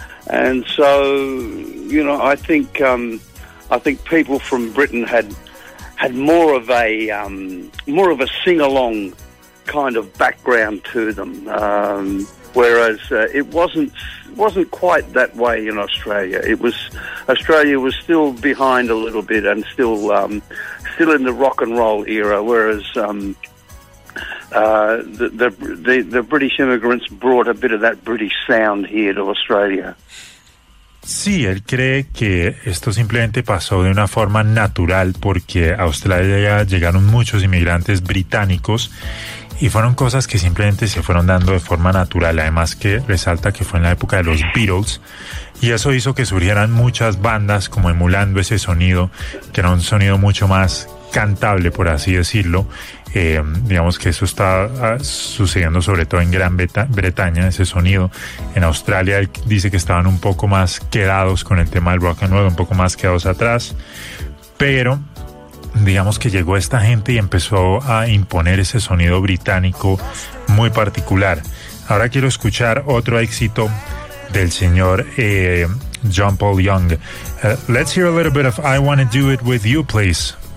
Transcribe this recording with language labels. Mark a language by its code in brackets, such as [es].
[en] And so, you know, I think people from Britain had more of a sing-along kind of background to them, whereas it wasn't quite that way in Australia. Australia was still behind a little bit, and still in the rock and roll era, whereas the British immigrants brought a bit of that British sound here to Australia. [es] Sí, él cree que esto simplemente pasó de una forma natural porque a Australia llegaron muchos inmigrantes británicos y fueron cosas que simplemente se fueron dando de forma natural. Además que resalta que fue en la época de los Beatles y eso hizo que surgieran muchas bandas como emulando ese sonido, que era un sonido mucho más cantable, por así decirlo. Digamos que eso está sucediendo sobre todo en Gran Bretaña, ese sonido. En Australia él dice que estaban un poco más quedados con el tema del rock and roll, un poco más quedados atrás, pero digamos que llegó esta gente y empezó a imponer ese sonido británico muy particular. Ahora quiero escuchar otro éxito del señor John Paul Young. [en] Let's hear a little bit of I Wanna Do It With You, please.